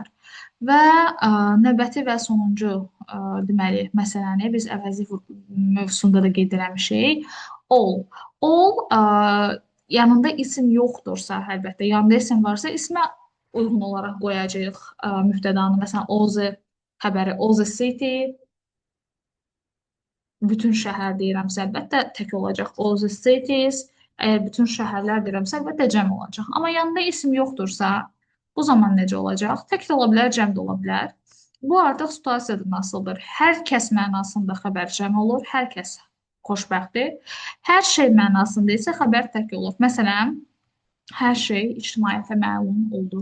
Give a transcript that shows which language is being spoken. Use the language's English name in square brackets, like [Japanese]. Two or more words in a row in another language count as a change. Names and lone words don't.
[Azerbaijani] Və növbəti və sonuncu deməli, məsələni biz əvəzi mövzusunda da qeyd eləmişik. All. All yanında isim yoxdursa, əlbəttə, yanında isim varsa, ismə uyğun olaraq qoyacağıq mübtədanı. Məsələn, [English] all the xəbəri, all the city, [Azerbaijani] bütün şəhər deyirəmsə, əlbəttə tək olacaq. [English] All the cities, [Azerbaijani] əgər bütün şəhərlər deyirəmsə, əlbəttə cəm olacaq. Amma yanında isim yoxdursa, bu zaman necə olacaq? Tək də ola bilər, cəm də ola bilər. Bu artıq situasiyadır nasıldır? Hər kəs mənasında xəbər cəm olur, hər kəs xoşbəxtdir. Hər şey mənasında isə xəbər tək olur. Məsələn, hər şey ictimaiyyətə məlum oldu.